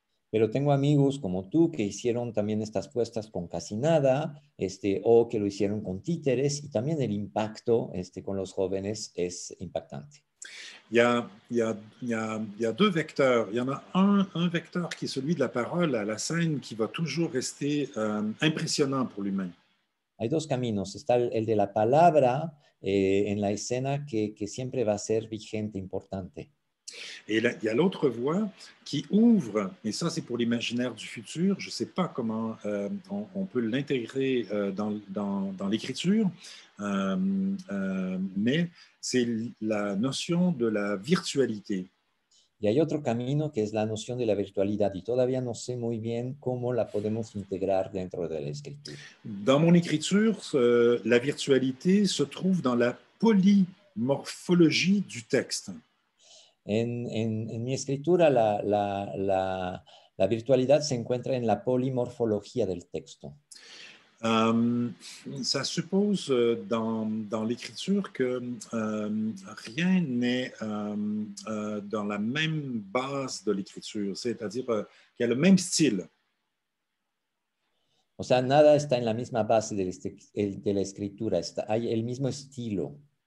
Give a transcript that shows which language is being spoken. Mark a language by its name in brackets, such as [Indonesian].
[Spanish] Pero tengo amigos como tú que hicieron también estas puestas con casi nada, o que lo hicieron con títeres, y también el impacto con los jóvenes es impactante. [French] Il y a deux vecteurs. Il y en a un vecteur qui est celui de la parole à la scène qui va toujours rester impressionnant pour l'humain. [Spanish] Hay dos caminos. Está el de la palabra en la escena que siempre va a ser vigente, importante. [French] Et là, il y a l'autre voie qui ouvre, et ça c'est pour l'imaginaire du futur, je ne sais pas comment on peut l'intégrer dans l'écriture, mais c'est la notion de la virtualité. [Spanish] Y hay otro camino que es la noción de la virtualidad y todavía no sé muy bien cómo la podemos integrar dentro de la escritura. [French] Dans mon écriture, la virtualité se trouve dans la polymorphologie du texte. [Spanish] En mi escritura, la virtualidad se encuentra en la polimorfología del texto. [French] Ça suppose dans l'écriture que rien n'est dans la même base de l'écriture, c'est-à-dire qu'il y a le même style. [Spanish] O sea, nada está en la misma base de la escritura, hay el mismo estilo.